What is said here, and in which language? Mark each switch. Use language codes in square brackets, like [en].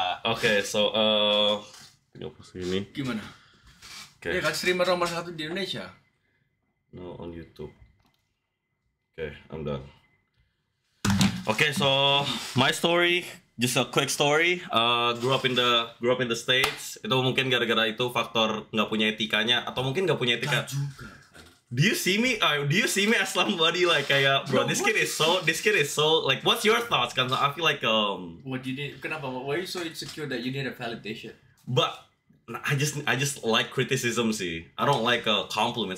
[id] Oke, so ini post ini. Gimana? [en] Okay. [id] Ya kan streamer nomor 1 di Indonesia. [en] No, on YouTube. Okay, I'm done. Okay, so my story, just a quick story. Grew up in the States. [id] Itu mungkin gara-gara itu faktor nggak punya etikanya, atau mungkin nggak punya etika. [en] Do you see me as somebody like kayak bro, this kid is so like, what's your thoughts? Kan I feel like What you need? [id] Kenapa? [en] Why are you so insecure that you need a validation? But I just like criticism sih. I don't like compliments.